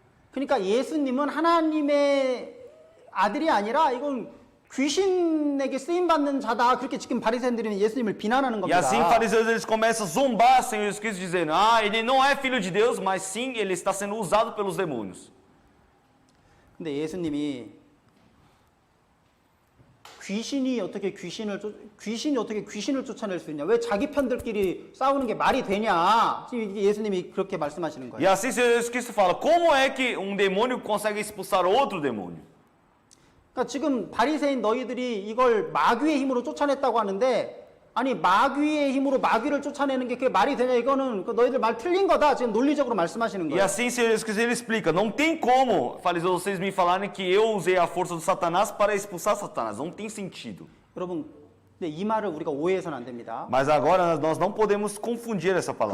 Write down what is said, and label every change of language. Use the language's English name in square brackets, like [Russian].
[Korean] 그러니까 예수님은 하나님의 아들이 아니라 이건 귀신에게 쓰임 받는 자다. 그렇게 지금 바리새인들이 예수님을 비난하는 [Portuguese] E [Korean] 겁니다. [Portuguese] assim fariseus eles começam a zombar o Senhor Jesus Cristo dizendo: ele não é filho de Deus, mas sim ele está sendo usado pelos demônios. [Korean] 근데 예수님이 귀신이 어떻게 귀신을 쫓아낼 수 있냐? 왜 자기 편들끼리 싸우는 게 말이 되냐? 지금 예수님이 그렇게 말씀하시는 [Portuguese] E [Korean] 거예요. [Portuguese] assim o Senhor Jesus Cristo fala: como é que um demônio consegue expulsar outro demônio? [Korean] 그러니까 지금 바리새인 너희들이 이걸 마귀의 힘으로 쫓아냈다고 하는데 아니 마귀의 힘으로 마귀를 쫓아내는 게 그게 말이 되냐? 이거는 너희들 말 틀린 거다. 지금 논리적으로 말씀하시는 [Portuguese] E [Korean] 거예요. [Portuguese] assim o Senhor Jesus Cristo ele explica: não tem como, fariseus, vocês me falarem que eu usei a força do Satanás para expulsar Satanás. Não tem sentido. [Korean] 여러분, 근데 이 말을 우리가 오해해서는 안 됩니다. [Portuguese] Mas agora nós não podemos confundir essa palavra.